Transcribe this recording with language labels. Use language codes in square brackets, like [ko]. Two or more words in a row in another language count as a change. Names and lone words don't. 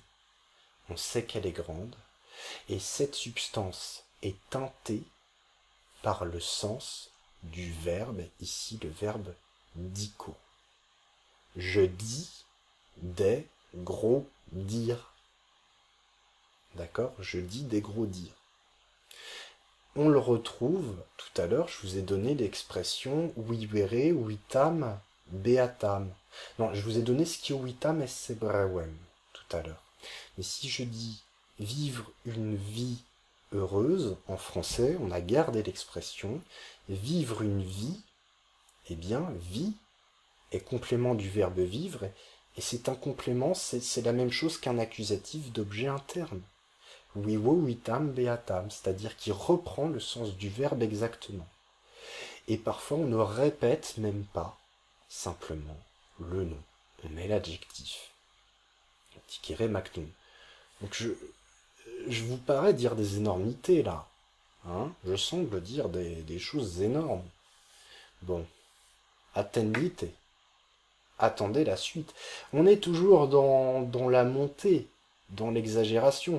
[fr] On sait qu'elle est grande, et cette substance est teintée par le sens du verbe, ici le verbe dico. Je dis des gros dires. D'accord? Je dis des gros dires. On le retrouve, tout à l'heure, je vous ai donné l'expression [la] vivere vitam beatam. [fr] Non, je vous ai donné [la] scio vitam esse brevem, [fr] tout à l'heure. Mais si je dis vivre une vie heureuse, en français, on a gardé l'expression. Vivre une vie, eh bien, vie est complément du verbe vivre, et c'est un complément, c'est la même chose qu'un accusatif d'objet interne. [la] Vivo vitam beatam, [fr] c'est-à-dire qui reprend le sens du verbe exactement. Et parfois, on ne répète même pas simplement le nom. On met l'adjectif. [la] Dicere magnum. [fr] Donc je vous parais dire des énormités là. Hein, je semble dire des choses énormes. Bon, attendite. Attendez la suite. On est toujours dans la montée, dans l'exagération.